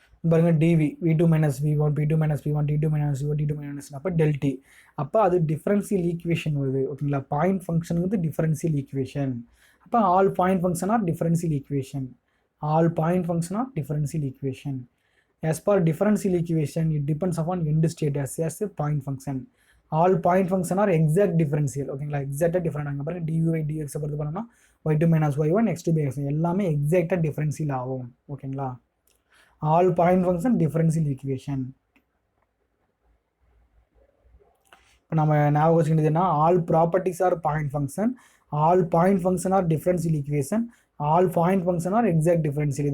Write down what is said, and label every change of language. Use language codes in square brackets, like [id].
[en] பாருங்க, dv v2 minus v1, p2 minus p1, t2 minus v1, t2 minus, அப்போ டெல்டி. [ta] அப்போ அது டிஃபரன்சியல் ஈக்குவேஷன் வருது, ஓகேங்களா. பாயிண்ட் ஃபங்க்ஷன் வந்து டிஃபரன்சியல் ஈக்குவேஷன். [en] அப்போ all point function are differential equation. All point function are differential equation. As per differential equation, it depends upon end state as a point function. All point function are exact differential, ஓகேங்களா. [ta] எக்ஸாக்டாக different. அங்கே பாருங்க, dy dx பொறுத்து பண்ணோம்னா y2 minus y1 x2 by x எல்லாமே எக்ஸாக்டாக differential ஆகும், ஓகேங்களா. [en] All point function differential equation. [ta] இப்போ நம்ம ஞாபகம் வச்சுக்கிட்டதுன்னா, [en] All properties are point function, all point function are differential equation, all point function are exact differential.